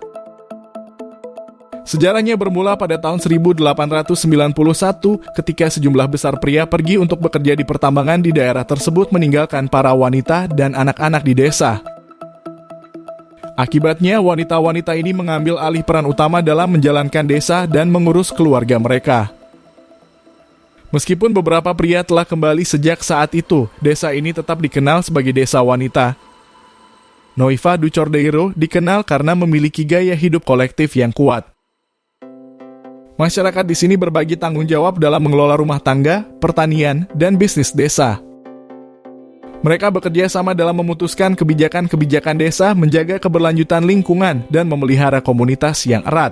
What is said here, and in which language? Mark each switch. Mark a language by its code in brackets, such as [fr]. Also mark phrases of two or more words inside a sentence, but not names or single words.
[id] Sejarahnya bermula pada tahun 1891 ketika sejumlah besar pria pergi untuk bekerja di pertambangan di daerah tersebut meninggalkan para wanita dan anak-anak di desa. Akibatnya, wanita-wanita ini mengambil alih peran utama dalam menjalankan desa dan mengurus keluarga mereka. Meskipun beberapa pria telah kembali sejak saat itu, desa ini tetap dikenal sebagai desa wanita. Noiva do Cordeiro dikenal karena memiliki gaya hidup kolektif yang kuat. Masyarakat di sini berbagi tanggung jawab dalam mengelola rumah tangga, pertanian, dan bisnis desa. Mereka bekerja sama dalam memutuskan kebijakan-kebijakan desa, menjaga keberlanjutan lingkungan, dan memelihara komunitas yang erat.